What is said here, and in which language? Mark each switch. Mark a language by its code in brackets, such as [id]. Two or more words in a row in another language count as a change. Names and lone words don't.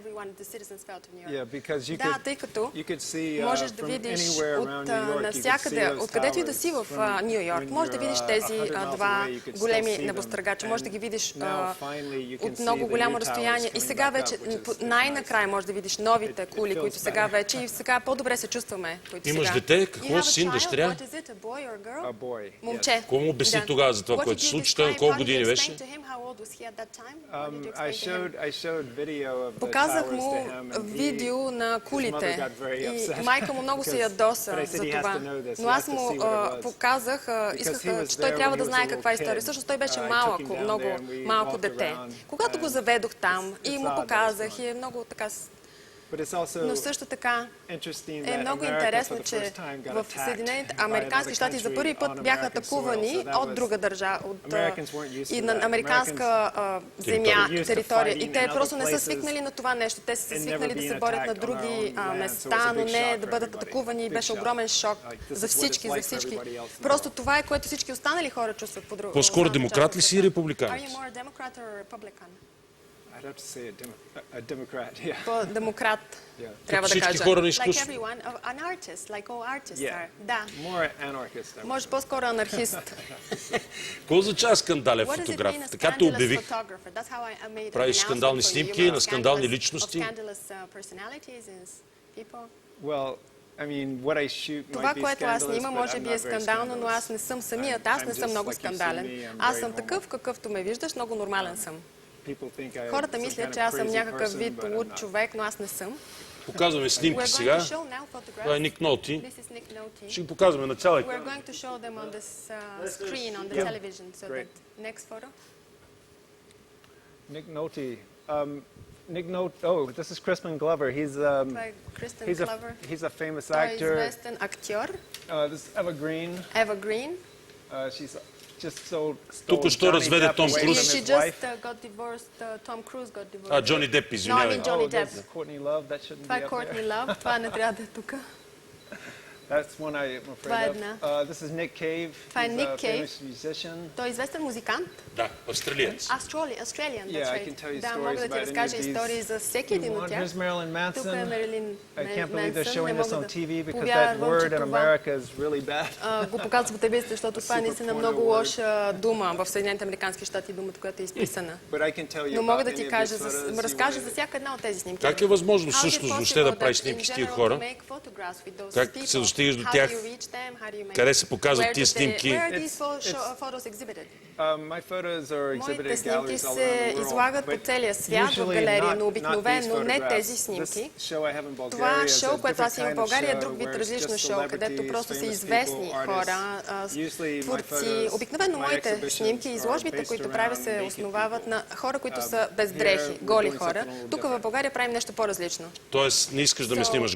[bg] Да, тъй като можеш да видиш от навсякъде, откъдето и да си в Ню Йорк, можеш да видиш тези два големи небостъргача, можеш да ги видиш от много голямо разстояние. И сега вече най-накрая можеш да видиш новите кули, които сега вече и сега по-добре се чувстваме. Имаш дете? Какво? Син, дъщеря? [en] A boy. [bg] Момче. Какво му обясни тогава за това, което се случи? Той на колко години беше? [en] I showed video of the [bg] Показах [en] towers [bg] му [en] to him, and [bg] видео на кулите [en] got very [bg] и [en] upset [bg] майка му много се ядоса [en] But I said [bg] за [en] he has [bg] това. [en] to know this. [bg] Но [en] He [bg] аз [en] has to [bg] му [en] see what it was. [bg] показах, исках, [en] he was [bg] че той [en] there [bg] трябва [en] when [bg] да [en] he was [bg] знае [en] a [bg] каква е [en] little [bg] история. [en] kid. [bg] Всъщност той беше [en] I took [bg] малко, [en] him down [bg] много [en] there and we [bg] малко [en] walked [bg] дете. [en] around [bg] Когато го заведох там и му [en] glad that was [bg] показах [en] fun. [bg] и е много така... [en] But it's also [bg] Но също така [en] interesting [bg] е [en] that [bg] много [en] America [bg] интересно, [en] for the [bg] че [en] first time got [bg] в [en] attacked [bg] Съединените [en] by [bg] Американски [en] another [bg] щати за първи [en] country [bg] път [en] on [bg] бяха [en] American soil. [bg] атакувани [en] So that [bg] от [en] was- [bg] друга държава, [en] Americans weren't used to [bg] и [en] that. [bg] на американска земя, [en] Used to [bg] територия. И [en] fighting [bg] те [en] in [bg] просто не са [en] other [bg] свикнали на това нещо. Те са се [en] and [bg] свикнали [en] never [bg] да се [en] being [bg] борят на [en] attacked on [bg] други [en] our own land. So it was [bg] места, [en] a [bg] но [en] big [bg] не [en] shock [bg] да [en] for [bg] бъдат [en] everybody. [bg] атакувани. И [en] Big [bg] беше [en] shock. [bg] огромен шок [en] Like, this [bg] за [en] is what [bg] всички, [en] it's [bg] за [en] like for [bg] всички. [en] everybody else in the [bg] Просто това е, което всички останали хора чувстват по друго. По-скоро демократ ли си и републиканец? [en] Are you more a Democrat or a Republican? I'd have to say a Democrat, yeah. [bg] По-демократ, [en] Yeah. [bg] трябва да всички кажа. хора на [en] Like [bg] изкуството. [en] everyone, an artist, like all artists Yeah. are. Да. More anarchist. I would [bg] Може по-скоро анархист. Какво означава скандален [en] What does it [bg] фотограф? [en] mean, a [bg] Така те [en] scandalous [bg] обявих. [en] photographer? That's how I made an [bg] Правиш [en] announcement [bg] скандални [en] for you, [bg] снимки [en] of [bg] на скандални [en] scandalous- [bg] личности. [en] of scandalous, personalities and people. Well, I mean, what I shoot [bg] Това, [en] might be [bg] което аз [en] scandalous, [bg] снимам, [en] but [bg] може [en] I'm [bg] би [en] not [bg] е [en] very [bg] скандално, но аз [en] scandalous. [bg] не съм самият. Аз не [en] I'm [bg] съм [en] just [bg] много [en] like you see [bg] скандален. [en] me, I'm [bg] Аз [en] very [bg] съм [en] normal. [bg] такъв, какъвто ме виждаш, много нормален съм. [en] People think I'm [bg] Хората [en] some [bg] мислят, [en] kind [bg] че [en] of [bg] аз съм [en] crazy [bg] някакъв [en] person, [bg] вид [en] but I'm [bg] луд [en] not. [bg] човек, но аз не съм. Показваме [en] We're [bg] снимки [en] going [bg] сега. [en] to show now [bg] Това е [en] photographs. [bg] Ник Ноти. [en] This is Nick Nolte. [bg] Ще ги показваме на цяла [en] We're [bg] екран. [en] going to show them on this screen, on the television. So Great. that next photo. Nick Nolte. Nick Nolte. Oh, this is Crispin Glover. [bg] Това е Кристен Клъвър. [en] He's a famous [bg] Той е [en] actor. [bg] известен актьор. [en] This is Eva Green. [bg] Ева Грин. [en] She's just stole [bg] Току-що [en] Johnny [bg] разведе [en] Depp [bg] Том [en] away [bg] Круз. [en] from She his just wife. got divorced. Tom Cruise got divorced. [bg] А, Джони Деп, [en] No, I [bg] извинявай. [en] mean Johnny Depp. This is Courtney Love. That shouldn't [bg] Това [en] be [bg] е [en] up [bg] Кортни [en] there. [bg] Лав. Това не трябва да е тук. [en] That's one I'm [bg] Това е [en] afraid [bg] една. [en] of. This is Nick Cave. [bg] Това е [en] He's [bg] Ник [en] a [bg] Кейв. [en] famous musician. [bg] Той е известен музикант. Да, австралиец. [en] Australian, Yeah, that's I can tell you right. [bg] Да, [en] stories [bg] мога да ти [en] about [bg] разкажа [en] any of these. [bg] истории за всеки един от тях. [en] Here's Marilyn [bg] Тук е [en] Manson. [bg] Мерилин [en] I can't believe they're [bg] Менсън. [en] showing [bg] Не [en] this [bg] мога [en] on [bg] да [en] TV because that [bg] повярвам, [en] word [bg] че [en] in [bg] това [en] America is really bad. [bg] го показва по телевизията, защото това е [en] Super [bg] наистина [en] porno [bg] много [en] word. [bg] лоша дума в Съединените американски щати, думата, която е изписана. [en] But I can tell you [bg] Но мога [en] about [bg] да ти [en] any of [bg] кажа, [en] these photos. [bg] да разкажа за всяка една от тези снимки. Как е възможно [en] How is it [bg] всъщност въобще да [en] possible [bg] правиш [en] that [bg] снимки [en] in [bg] с тия [en] general [bg] хора? [en] to make photographs with those [bg] Как [en] people? [bg] се достигаш до [en] How do [bg] тях? [en] you reach them? How do you make- [bg] Къде се показват [en] Where [bg] тия [en] did they- [bg] снимки? [en] Where are these It's- photos exhibited? My photos are exhibited [bg] Моите [en] in [bg] снимки [en] galleries all [bg] се [en] around the world. [bg] излагат по [en] but [bg] целия свят в [en] usually [bg] галерии, [en] not- [bg] но [en] not [bg] обикновено [en] these [bg] не [en] photographs. [bg] тези [en] This [bg] снимки. [en] show I have in Bulgaria [bg] Това [en] is a [bg] шоу, което аз [en] different [bg] имам в [en] kind of [bg] България, е [en] show [bg] друг вид [en] where it's [bg] различно [en] just [bg] шоу, където [en] celebrities, [bg] просто са [en] famous [bg] известни [en] people, [bg] хора, [en] artists. Usually my [bg] творци. [en] photos, [bg] Обикновено [en] my [bg] моите [en] exhibitions [bg] снимки, [en] are [bg] изложбите, [en] based [bg] които [en] around [bg] правя, се [en] naked [bg] основават [en] people. [bg] на хора, които са без [en] Here [bg] дрехи, [en] we're [bg] голи [en] doing [bg] хора. [en] something a little [bg] Тук в България правим нещо по-различно. Тоест, не искаш да ме снимаш